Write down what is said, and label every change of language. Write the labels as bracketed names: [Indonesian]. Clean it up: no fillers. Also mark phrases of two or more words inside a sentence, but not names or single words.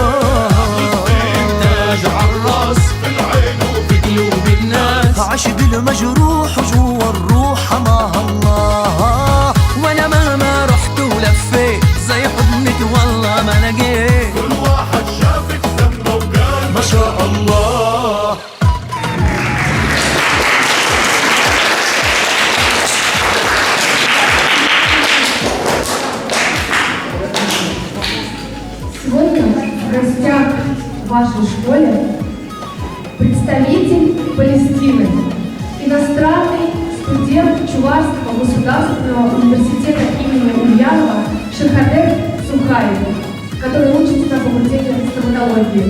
[Arabic] تاج عالراس في العين وفي قلوب الناس، عشق المجروح وجوا الروح مع الله. وانا مهما رحت ولفيت زي حضنك والله ما لقيت، كل واحد شافك سمى وقال ما شاء الله. [Russian] Сегодня в гостях в вашей школе представитель Палестины, иностранный студент Чувашского государственного университета имени Ульянова Шахадер Сухаев, который учится на факультете стоматологии.